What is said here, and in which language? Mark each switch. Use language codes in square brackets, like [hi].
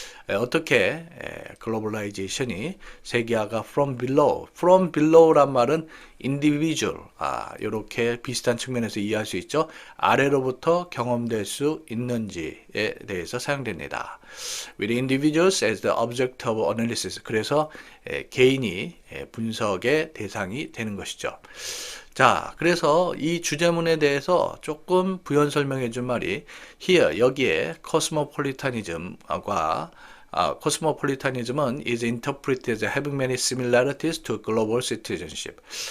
[ko] 어떻게 글로벌라이제이션이 세계화가 [en] from below [ko] 란 말은 individual 이렇게 비슷한 측면에서 이해할 수 있죠. 아래로부터 경험될 수 있는지에 대해서 사용됩니다. [en] With individuals as the object of analysis. [ko] 그래서 개인이 분석의 대상이 되는 것이죠. 자, 그래서 이 주제문에 대해서 조금 부연 설명해 준 말이 here 여기에 cosmopolitanism과 cosmopolitanism은 [en] is interpreted as having many similarities to global citizenship.